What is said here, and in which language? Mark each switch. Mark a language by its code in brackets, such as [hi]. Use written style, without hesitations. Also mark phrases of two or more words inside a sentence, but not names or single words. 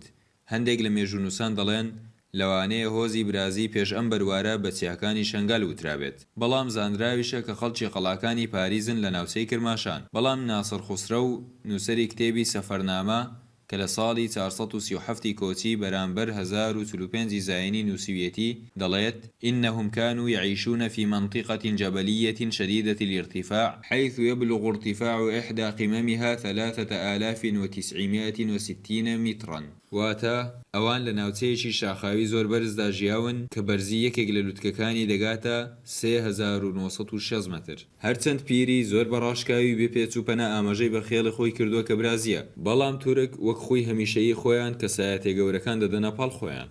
[ckb] هەندێک لە مێژوونووسان دەڵێن لەوانەیە هۆزی برازی پێش ئەم بەروارە بە چیاکانی شەنگال وترابێت. بەڵام زانراویشە کە خەڵکی قەڵاکانی پاریزن لە ناوچەی کرماشان. بەڵام ناسر خوسرە و نووسەری کتێبی سەفەرنامە کە لە ساڵی 437 کۆچی بەرامبەر 1045 زاینی نووسویەتی دەڵێت [ar] إنهم كانوا يعيشون في منطقة جبلية شديدة الارتفاع حيث يبلغ ارتفاع إحدى قممها 3960 مترا. [ckb] واتە ئەوان لە ناوچەیەکی شاخاوی زۆر بەرزدا ژیاون کە بەرزی یەکێک لە لووتکەکانی دەگاتە 3960 متر. هەرچەند پیری زۆر بەڕاشکاوی بێ پێچووپەنە ئاماژەی بە خێڵی خۆی کردووە کە برازیە. بەڵام تورک وەک خۆی هەمیشەیی خۆیان کەسایەتێ گەورەکان دەدەنە پاڵ خۆیان.